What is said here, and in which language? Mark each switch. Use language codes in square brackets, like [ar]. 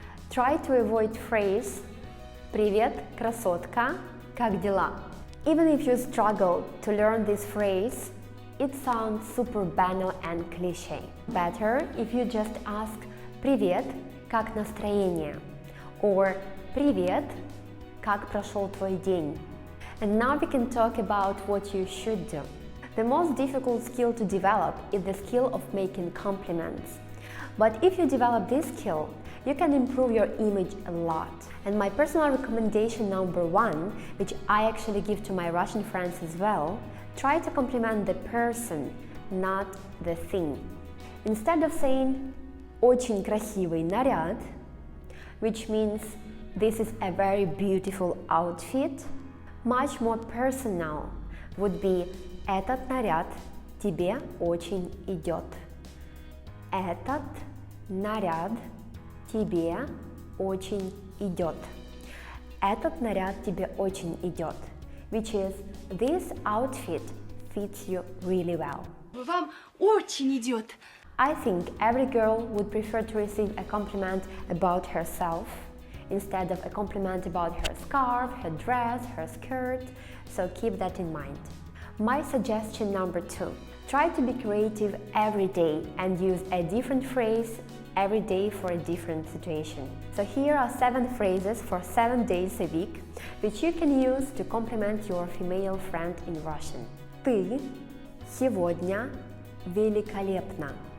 [en] Try to avoid phrase [ru] «Привет, красотка, как дела?». [en] Even if you struggle to learn this phrase, it sounds super banal and cliché. Better if you just ask [ru] «Привет, как настроение?» [en] or [ru] «Привет, как прошел твой день?». [en] And now we can talk about what you should do. The most difficult skill to develop is the skill of making compliments. But if you develop this skill, you can improve your image a lot. And my personal recommendation number one, which I actually give to my Russian friends as well, try to compliment the person, not the thing. Instead of saying [ru] «очень красивый наряд», [en] which means this is a very beautiful outfit, much more personal would be [ru] «Этот наряд тебе очень идет». Этот наряд тебе очень идет. Этот наряд тебе очень идет. [en] Which is, this outfit fits you really well. [ru] Вам очень идет. [en] I think every girl would prefer to receive a compliment about herself instead of a compliment about her scarf, her dress, her skirt, so keep that in mind. My suggestion number 2. Try to be creative every day and use a different phrase every day for a different situation. So here are 7 phrases for 7 days a week, which you can use to compliment your female friend in Russian. [ru] Ты сегодня великолепна.